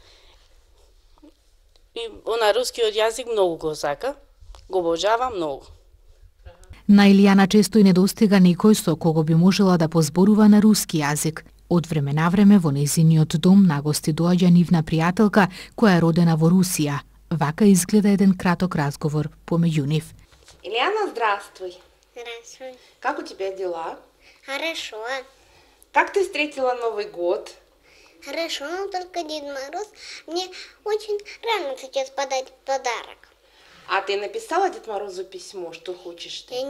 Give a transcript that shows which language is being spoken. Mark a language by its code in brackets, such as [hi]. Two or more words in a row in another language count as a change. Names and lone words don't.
[mk] И на рускиот јазик многу го сака, го обожава многу. На Илијана често и недостига некој со кого би можела да позборува на руски јазик. Од време на време во нејзиниот дом нагости доаѓа нивна пријателка која е родена во Русија. Вака изгледа еден краток разговор помеѓу нив. [ru] Ильяна, здравствуй. Здравствуй. Как у тебя дела? Хорошо. Как ты встретила Новый год? Хорошо, но только Дед Мороз мне очень рано сейчас подать подарок. А ты написала Дед Морозу письмо, что хочешь ты?